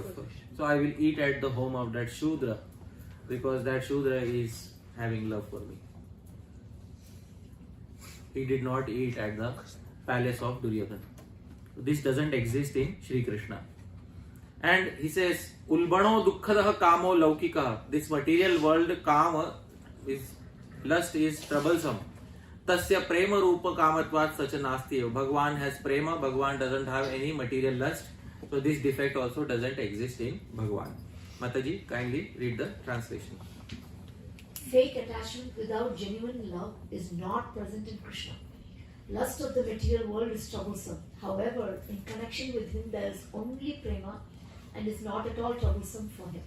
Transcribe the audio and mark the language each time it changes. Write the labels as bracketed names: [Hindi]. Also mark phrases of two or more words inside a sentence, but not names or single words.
[English] So I will eat at the home of that Shudra because that Shudra is having love for me. He did not eat at the palace of Duryodhan. This doesn't exist in Sri Krishna. And he says, [Sanskrit] उल्बणो दुःखदः कामो लौकिकः. [English] This material world, kama, is lust is troublesome. [Sanskrit] तस्य प्रेम रूप कामत्वात् स च नास्ति. [English] Bhagwan has prema, Bhagwan doesn't have any material lust. So this defect also doesn't exist in Bhagwan. Mataji, kindly read the translation. Fake attachment without genuine love is not present in Krishna. Lust of the material world is troublesome. However, in connection with him there is only prema and is not at all troublesome for him.